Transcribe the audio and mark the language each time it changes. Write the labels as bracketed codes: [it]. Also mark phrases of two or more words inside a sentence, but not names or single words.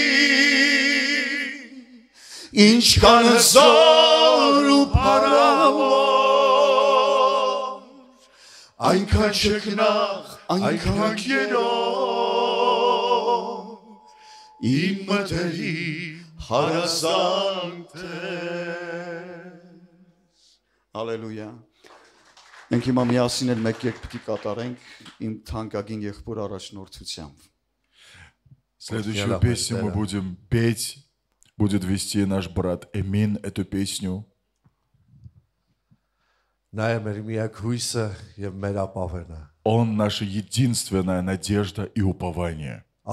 [hy] ինչքան հզոր ու փառավոր, այնքան չքնաղ, այնքան քերով, իմ մտերիմ հարազատ է, Ալելույա, մենք հիմա միասին էլ մեկ երգ պիտի կատարենք իմ թանկագին եղբոր առաջնորդությամբ. [ru] Следующую песню мы будем петь. Будет вести наш брат Эмин эту песню. Он наша единственная надежда и упование.